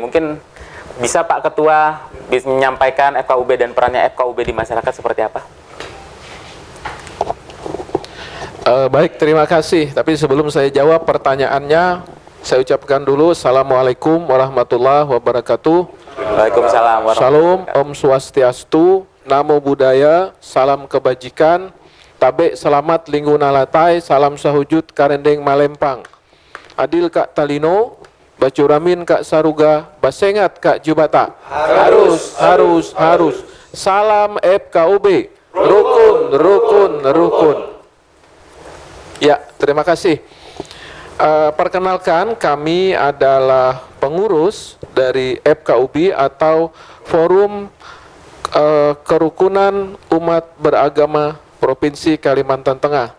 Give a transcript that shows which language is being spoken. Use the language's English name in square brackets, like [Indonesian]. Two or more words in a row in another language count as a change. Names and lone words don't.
[Indonesian] Mungkin bisa Pak Ketua bisa menyampaikan FKUB dan perannya FKUB di masyarakat seperti apa? Baik, terima kasih. Tapi sebelum saya jawab pertanyaannya, saya ucapkan dulu [Arabic] السلام عليكم ورحمة الله وبركاته. وعليكم السلام ورحمة الله Shalom, wabarakatuh. [Balinese] Om Swastiastu, [Pali] Namo Buddhaya, [Indonesian] salam kebajikan, [Ngaju] tabe selamat lingguna latai, salam sahujud karendeng malempang. [Kendayan] Adil Kak Talino, Bacuramin Kak Saruga, Basengat Kak Jubata. [Indonesian] Harus. Salam FKUB. Rukun. Ya, terima kasih. Perkenalkan, kami adalah pengurus dari FKUB atau Forum Kerukunan Umat Beragama Provinsi Kalimantan Tengah.